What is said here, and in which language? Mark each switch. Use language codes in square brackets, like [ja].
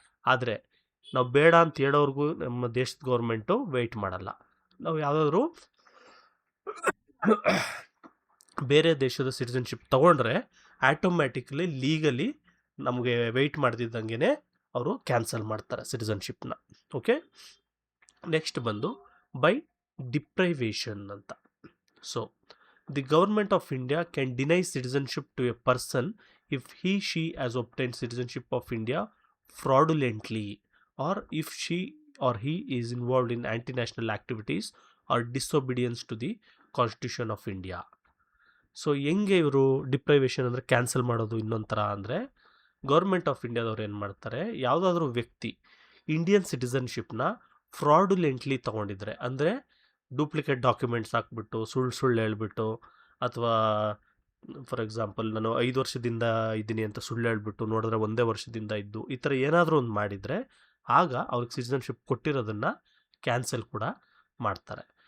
[kn] ಆದರೆ ನಾವು ಬೇಡ ಅಂತ ಹೇಳೋರ್ಗೂ ನಮ್ಮ ದೇಶದ ಗೌರ್ಮೆಂಟು ವೆಯ್ಟ್ ಮಾಡಲ್ಲ. ನಾವು ಯಾವುದಾದ್ರೂ ಬೇರೆ ದೇಶದ ಸಿಟಿಸನ್ಶಿಪ್ ತೊಗೊಂಡ್ರೆ ಆಟೋಮ್ಯಾಟಿಕಲಿ ಲೀಗಲಿ ನಮಗೆ ವೆಯ್ಟ್ ಮಾಡ್ತಿದ್ದಂಗೆ ಅವರು ಕ್ಯಾನ್ಸಲ್ ಮಾಡ್ತಾರೆ ಸಿಟಿಸನ್ಶಿಪ್ನ. ಓಕೆ, ನೆಕ್ಸ್ಟ್ ಬಂದು ಬೈ ಡಿಪ್ರೈವೇಷನ್ ಅಂತ. [en] So the government of India can deny citizenship to a person if she has obtained citizenship of India fraudulently, or if she or he is involved in anti-national activities or disobedience to the Constitution of India. [kn] So ಹೆಂಗೆ ಇವರು deprivation ಅಂದರೆ cancel ಮಾಡೋದು ಇನ್ನೊಂಥರ ಅಂದರೆ, government of ಇಂಡಿಯಾದವ್ರು ಏನು ಮಾಡ್ತಾರೆ, ಯಾವುದಾದ್ರೂ ವ್ಯಕ್ತಿ Indian ಸಿಟಿಸನ್ಶಿಪ್ನ ಫ್ರಾಡುಲೆಂಟ್ಲಿ ತೊಗೊಂಡಿದ್ರೆ, ಅಂದರೆ ಡೂಪ್ಲಿಕೇಟ್ ಡಾಕ್ಯುಮೆಂಟ್ಸ್ ಹಾಕ್ಬಿಟ್ಟು ಸುಳ್ಳು ಹೇಳ್ಬಿಟ್ಟು, ಅಥವಾ [en] for example [kn] ನಾನು 5 ವರ್ಷದಿಂದ ಇದ್ದೀನಿ ಅಂತ ಸುಳ್ಳು ಹೇಳ್ಬಿಟ್ಟು ನೋಡಿದ್ರೆ 1 ವರ್ಷದಿಂದ ಇದ್ದು, ಈ ಥರ ಏನಾದರೂ ಒಂದು ಮಾಡಿದರೆ ಆಗ ಅವ್ರಿಗೆ ಸಿಟಿಸನ್ಶಿಪ್ ಕೊಟ್ಟಿರೋದನ್ನು ಕ್ಯಾನ್ಸಲ್ ಕೂಡ ಮಾಡ್ತಾರೆ.